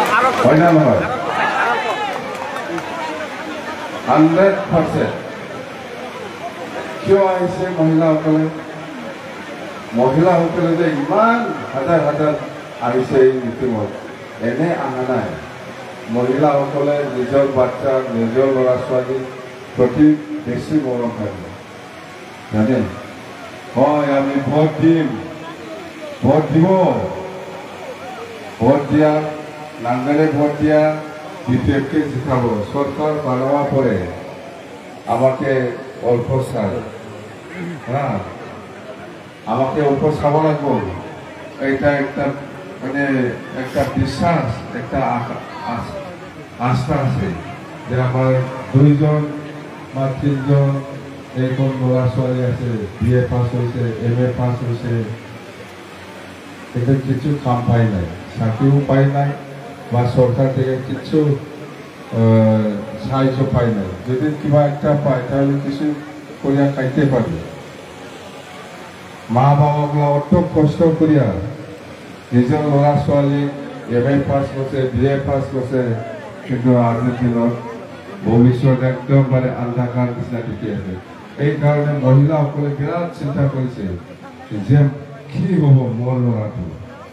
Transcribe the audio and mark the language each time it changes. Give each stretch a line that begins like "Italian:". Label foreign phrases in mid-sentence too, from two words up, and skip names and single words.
Assamese: হয় না নহয় 100% কিয় আহিছে মহিলাসকলে যে ইমান হাজাৰ হাজাৰ আহিছে এই মিটিঙত এনে অহা নাই মহিলাসকলে নিজৰ বাচ্চা নিজৰ ল'ৰা ছোৱালীৰ প্ৰতি বেছি মৰম থাকে জানে হয় আমি ভোট দিব
Bangla: ভোট দিয়া নাঙ্গলে ভোট দিয়া বিপিএফকে জিতাব সরকার বানাবার পরে আমাকে অল্প চাই হ্যাঁ আমাকে অল্প চাব লাগব এটা একটা মানে একটা বিশ্বাস একটা আস্থা আছে যে আমার 2 জন বা 3 জন এইরকম
Assamese: ল'ৰা ছোৱালী
Bangla: আছে বিএ পাস হয়েছে এমএ পাস হয়েছে কিন্তু কিছু কাম পাই নাই চাকরিও পাই নাই বা সরকার থেকে কিছু সাহায্য পাই নাই যদি কিবা একটা পায় তাহলে কিছু করিয়া খাইতে পারি মা বাবাগুলা অত কষ্ট করিয়া নিজের
Assamese: ল'ৰা ছোৱালী
Bangla: এমএ পাস করছে বিএ পাস করছে কিন্তু আজির দিনত ভবিষ্যৎ একদম মানে অন্ধকার নিচিনা দেখি আছে এই কারণে মহিলাসকলে বিরাট চিন্তা করেছে যে কি হব মোর ল'ৰাটো